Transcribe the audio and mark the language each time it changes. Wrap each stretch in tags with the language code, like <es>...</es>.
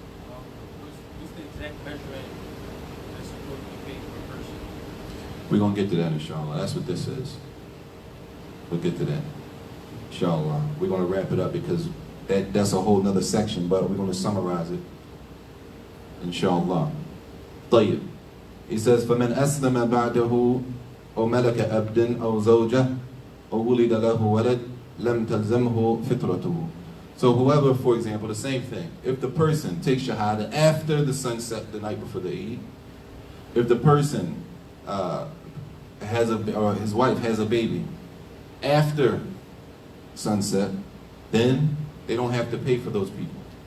<en>What's the exact measurement that's supposed to be paid per person? We're going to get to that, inshallah. That's what this is. We'll get to that, inshallah. We're going to wrap it up because that's a whole nother section, but we're going to summarize it, inshallah.</en> <ar>طيب.</ar> <en>He says,</en> <ar>فَمَنْ أَسْلَمَ بَعْدَهُ أَوْ مَلَكَ أَبْدًا أَوْ زَوْجَةً أَوْ وُلِدَ لَهُ وَلَدٍ لَمْ تَلْزَمْهُ فِطْرَتُهُ.</ar> <en>So whoever, for example, the same thing. If the person takes Shahada after the sunset, the night before the Eid, if the person or his wife has a baby after sunset, then they don't have to pay for those people.</en>